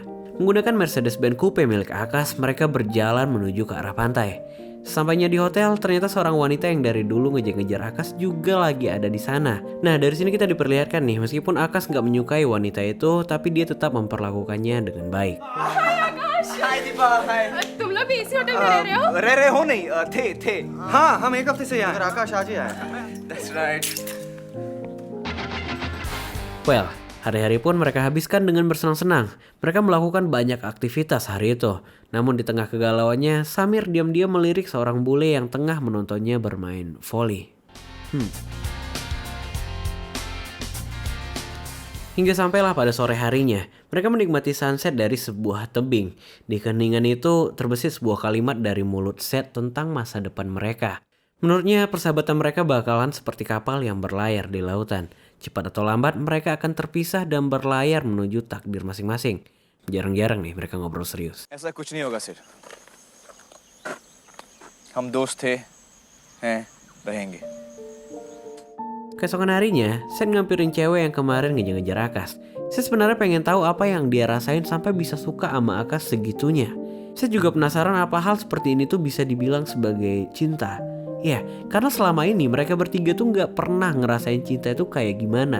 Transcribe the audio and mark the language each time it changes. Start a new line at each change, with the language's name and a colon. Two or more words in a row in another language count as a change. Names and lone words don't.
Indonesian: Menggunakan Mercedes-Benz Coupe milik Akash, mereka berjalan menuju ke arah pantai. Sesampainya di hotel, ternyata seorang wanita yang dari dulu ngejar-ngejar Akash juga lagi ada di sana. Nah, dari sini kita diperlihatkan nih, meskipun Akash nggak menyukai wanita itu, tapi dia tetap memperlakukannya dengan baik.
Hindi: हाय दीपा हाय. तुम लोग भी इसी होटल में रह रहे हो? रह हो नहीं थे. हाँ हम एक हफ्ते से यहाँ. आकाश आज ही आया.
English: That's right. Well,
Indonesian: Hari-hari pun mereka habiskan dengan bersenang-senang. Mereka melakukan banyak aktivitas hari itu. Namun di tengah kegalauannya, Samir diam-diam melirik seorang bule yang tengah menontonnya bermain voli. Hingga sampailah pada sore harinya, mereka menikmati sunset dari sebuah tebing. Di keheningan itu terbesit sebuah kalimat dari mulut Seth tentang masa depan mereka. Menurutnya persahabatan mereka bakalan seperti kapal yang berlayar di lautan. Cepat atau lambat mereka akan terpisah dan berlayar menuju takdir masing-masing. Jarang-jarang nih mereka ngobrol serius.
Hindi: ऐसा कुछ नहीं होगा सिर. हम दोस्त थे, हैं, रहेंगे.
Indonesian: Keesokan harinya, Seth ngampirin cewek yang kemarin ngejar-ngejar Akas. Seth sebenarnya pengen tahu apa yang dia rasain sampai bisa suka sama Akas segitunya. Seth juga penasaran apa hal seperti ini tuh bisa dibilang sebagai cinta. Ya, karena selama ini mereka bertiga tuh gak pernah ngerasain cinta itu kayak gimana.